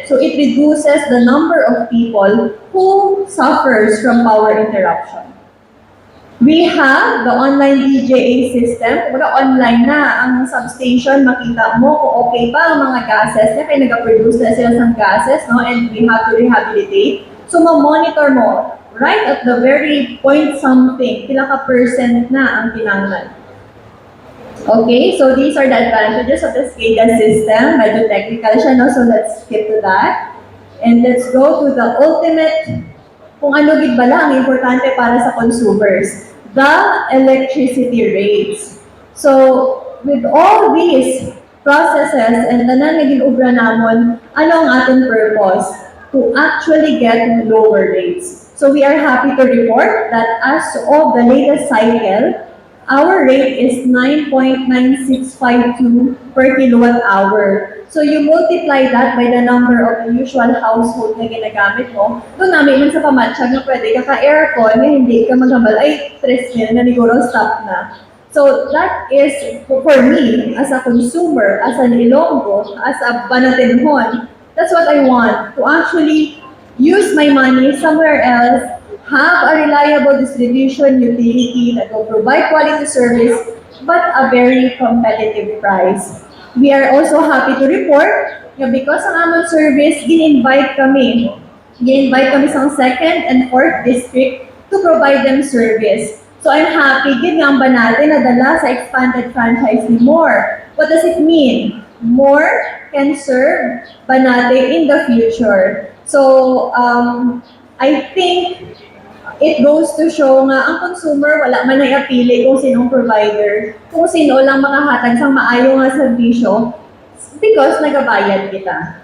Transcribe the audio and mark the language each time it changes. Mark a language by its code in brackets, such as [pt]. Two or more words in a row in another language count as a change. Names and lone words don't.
[en] So it reduces the number of people who suffers from power interruption. We have the online DJA system. [tl] Kumbaga online na ang substation, makita mo kung okay pa ang mga gases niya, kaya nag-produce na sila ng gases, no? [en] And we have to rehabilitate. [hil] So ma-monitor mo, [en] right at the very point something, [hil] pila ka percent na ang tinanglan. [en] Okay, so these are the advantages of the SCADA system. [hil] Medyo technical siya, [en] no? So let's skip to that. And let's go to the ultimate, [hil] kung ano gid bala ang importante para sa consumers, [en] the electricity rates. So with all these processes and [hil] tanan nga ginubra namon, ano ang ating purpose? [en] To actually get lower rates. So we are happy to report that as of the latest cycle, our rate is 9.9652 per kilowatt hour. So you multiply that by the number of the usual household [tl] na ginagamit mo. [hil] Doon namin man sa pamatsyag na pwede ka ka-aircon na hindi ka maghambal, ay, 3,000 na siguro stop na. [en] So that is, for me, as a consumer, as an Ilonggo, as a Banatenhon, that's what I want, to actually use my money somewhere else, have a reliable distribution utility that will provide quality service, but a very competitive price. We are also happy to report na because [hil] ang among service, gin-invite kami sa [en] 2nd and 4th district to provide them service. So I'm happy, [hil] gid nga ang Banate na dala sa expanded franchise ni Moore. [en] What does it mean? Moore can serve Banate in the future. So I think it goes to show [hil] nga ang consumer wala man ay apili kung sinong provider, kung sino lang makahatag sa maayo nga serbisyo because nagabayad kita.